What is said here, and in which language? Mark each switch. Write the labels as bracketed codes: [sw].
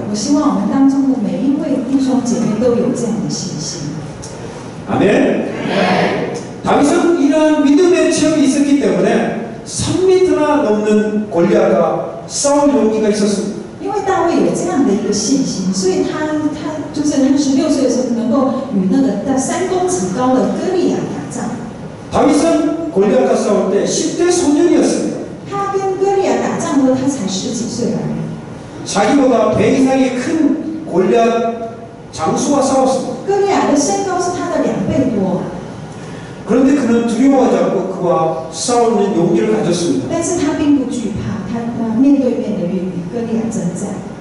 [zh] 我希望我们当中的每一位弟兄姐妹都有这样的信心。 [ko] 아멘. 다윗은 이러한 믿음의 체험이 있었기 때문에 3m나 넘는 골리앗과 싸울 용기가 있었습니다. [zh] 因为大卫有这样的一个信心，所以他就是他16岁的时候能够与那个3公尺高的歌利亚打仗。 [ko] 다윗은 골리앗과 싸울 때 10대 소년이었습니다. [zh] 他跟歌利亚打仗的时候，他才10几岁而已。 [ko] 자기보다 배 이상의 큰 골리앗 장수와 싸웠습니다. [zh] 歌利亚的身高是他的2倍多， [ko] 그런데 그는 두려워하지 않고 그와 싸우는 용기를 가졌습니다. [zh] 但是他并不惧怕，他面对面的与歌利亚征战。